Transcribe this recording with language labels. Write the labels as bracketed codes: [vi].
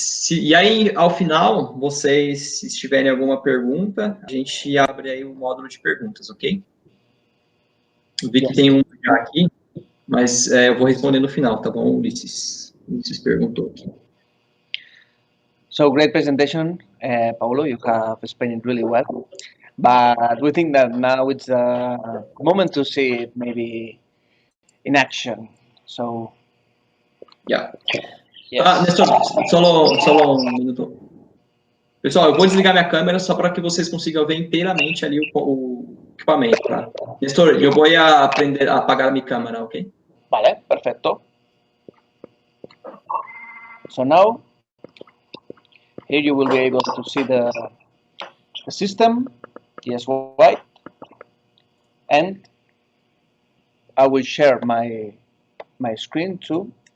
[pt] E aí, ao final, vocês, se tiverem alguma pergunta, a gente abre aí o módulo de perguntas, ok? Eu vi que tem um já aqui, mas eu vou responder no final, tá bom, Ulisses? Ulisses perguntou aqui. [en] So great presentation, Paulo. You have explained it really well. But we think that now it's a moment to see it maybe in action. So, Yeah. yes. [pt] Nestor, só um minuto. Pessoal, eu vou desligar minha câmera só para que vocês consigam ver inteiramente ali o equipamento, tá? Nestor, eu vou aprender a apagar minha câmera, ok? [es] Vale, perfecto. [en] So now, here you will be able to see the system, yes, right, and I will share my screen too.